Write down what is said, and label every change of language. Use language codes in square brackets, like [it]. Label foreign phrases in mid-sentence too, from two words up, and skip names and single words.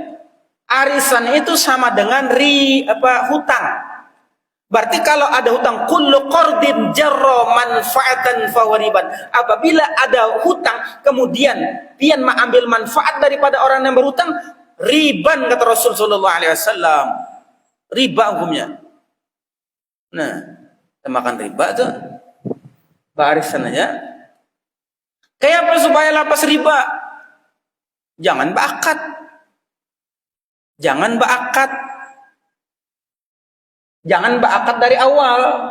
[id] Arisan itu sama dengan hutang. Berarti kalau ada hutang, [ar] كل قرض جر منفعة فربا. [bjn] Apabila ada hutang, kemudian pian mengambil manfaat daripada orang yang berhutang, riban, kata Rasul [ar] صلى الله عليه وسلم. [bjn] Riba hukumnya. Nah, kita makan riba tuh. Barisan aja. Kayak apa supaya lapas riba? [id] Jangan berakad. Jangan berakad. Jangan berakad dari awal.